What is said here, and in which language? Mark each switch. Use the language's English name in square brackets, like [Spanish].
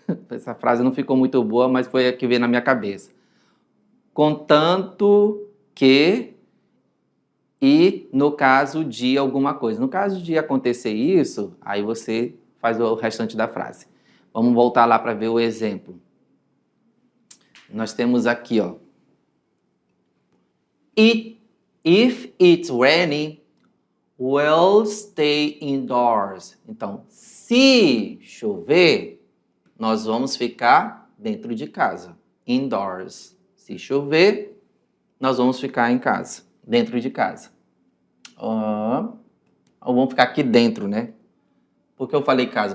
[Portuguese] Essa frase não ficou muito boa, mas foi a que veio na minha cabeça. Contanto que, e no caso de alguma coisa. No caso de acontecer isso, aí você faz o restante da frase. Vamos voltar lá para ver o exemplo. Nós temos aqui, ó. [English] If it's raining, we'll stay indoors. [Portuguese] Então, se chover, nós vamos ficar dentro de casa. Indoors. Se chover, nós vamos ficar em casa, dentro de casa. Ou vamos ficar aqui dentro, né? Por que eu falei casa?